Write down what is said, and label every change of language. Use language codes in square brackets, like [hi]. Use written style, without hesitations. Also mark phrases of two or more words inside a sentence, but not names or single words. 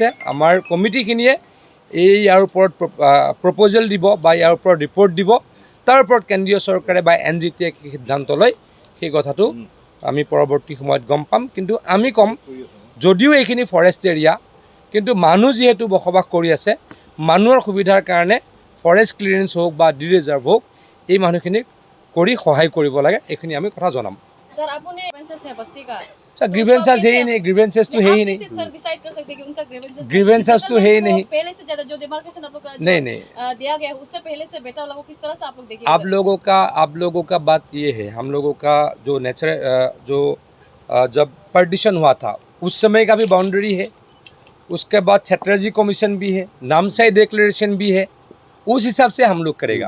[as] আমাৰ কমিটিখিনিয়ে ইয়াৰ ওপৰত প্ৰপ'জেল দিব বা ইয়াৰ ওপৰত ৰিপৰ্ট দিব, তাৰ ওপৰত কেন্দ্ৰীয় চৰকাৰে বা NGT-য়ে কি সিদ্ধান্ত লয় সেই কথাটো আমি পৰৱৰ্তী সময়ত গম পাম। কিন্তু আমি ক'ম, যদিও এইখিনি [en] forest area, [as] কিন্তু মানুহ যিহেতু বসবাস কৰি আছে, মানুহৰ সুবিধাৰ কাৰণে [en] forest clearance [as] হওক বা [en] de reserve [as] হওক, এই মানুহখিনিক কৰি সহায় কৰিব লাগে। এইখিনি আমি কথা জনাম। [hi] सर आपने ग्रीवेंसेस है बस्ती का, सर ग्रीवेंसेस है ही नहीं, ग्रीवेंसेस तो है ही नहीं, सर डिसाइड कर सकते हैं कि उनका ग्रीवेंसेस तो है ही नहीं। पहले से ज्यादा जो डिमार्केशन आप लोग का नहीं दिया गया है उससे पहले से बेटर लोगों किस तरह से आप लोग देखिए। आप लोगों का बात ये है, हम लोगों का जो जब पार्टीशन हुआ था उस समय का भी बाउंड्री है, उसके बाद चटर्जी कमीशन भी है, नामसाई डिक्लेरेशन भी है, उस हिसाब से हम लोग करेगा।